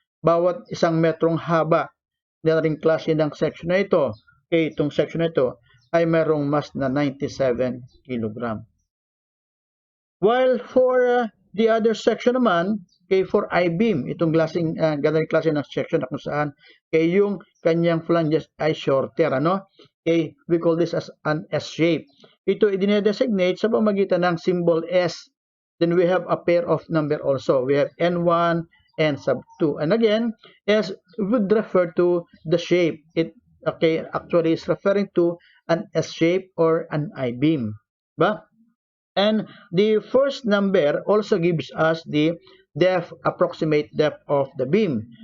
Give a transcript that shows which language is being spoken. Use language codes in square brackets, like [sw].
[tl] Bawat isang metrong haba na ring klase ng section na ito, itong section na ito, ay mayroong mass na 97 kg. [en] While for the other section [tl] naman, okay, for I-beam, itong ganang klase ng section na kung saan, okay, yung kanyang flanges ay shorter, ano? [en] Okay, we call this as an S shape. [tl] Ito i-designate sa pamagitan ng symbol S. [en] Then we have a pair of number also. We have N1 and sub 2. And again, S would refer to the shape. It okay, actually is referring to an S shape or an I-beam. Ba? And the first number also gives us the approximate depth of the beam.